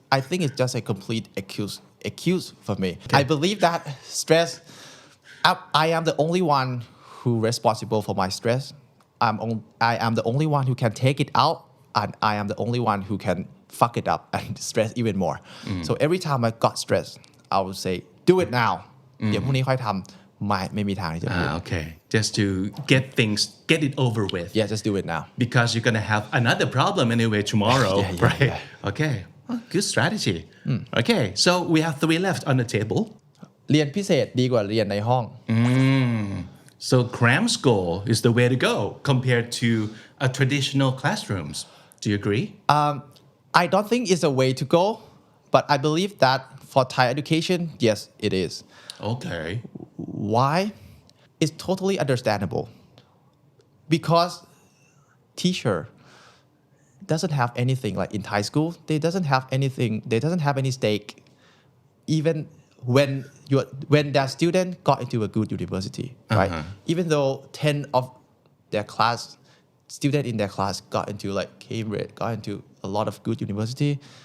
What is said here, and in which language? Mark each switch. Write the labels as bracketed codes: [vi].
[en] I think it's just a complete excuse for me I believe that stress I am the only one who responsible for my stress I am the only one who can take it out and I am the only one who can fuck it up and stress even more so every time I got stressed I would say do it now [th] เดี๋ยวพรุ่งนี้ค่อยทำไม่มีทางที่จะพูด [en] okay just to get it over with just do it now because you're gonna have another problem anyway tomorrow right okay good strategy okay so we have 3 left on the table [th] เรียนพิเศษดีกว่าเรียนในห้อง [en] so cram school is the way to go compared to a traditional classrooms do you agree I don't think it's a way to go but I believe that for Thai education yes it is okay why it's totally understandable because teacher doesn't have anything like in Thai school they doesn't have any stake even when that student got into a good university right even though 10 of their class student in their class got into like Cambridge got into a lot of good university